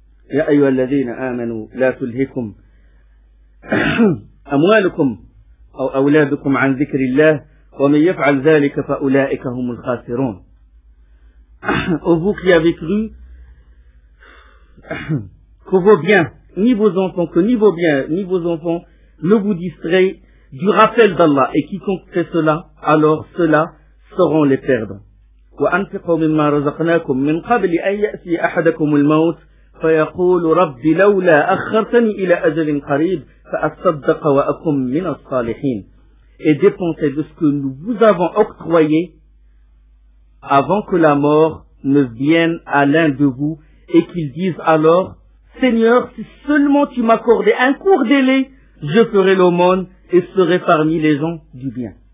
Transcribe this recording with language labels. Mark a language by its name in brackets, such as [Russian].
[Arabic] Ya ayyuhalladhina amanu la tulhikum amwalukum أو أولادكم عن ذكر الله ومن يفعل ذلك فأولئك هم الخاسرون [French] vous qui avez cru que vos biens, ni vos enfants, que ni vos biens, ni vos enfants ne vous distraient du rappel d'Allah et quiconque fait cela, alors ceux-là seront les perdants. [Arabic] وأنفقوا مما رزقناكم من قبل أن يأتي أحدكم الموت فيقول ربي لولا أخرتني إلى أجل قريب فَأَصَدَّقَ وَأَكُمْ مِنَ الصَّالِحِينَ. [French] Et dépensez de ce que nous vous avons octroyé avant que la mort ne vienne à l'un de vous et qu'il dise alors, Seigneur, si seulement tu m'accordais un court délai, je ferai l'aumône et serai parmi les gens du bien.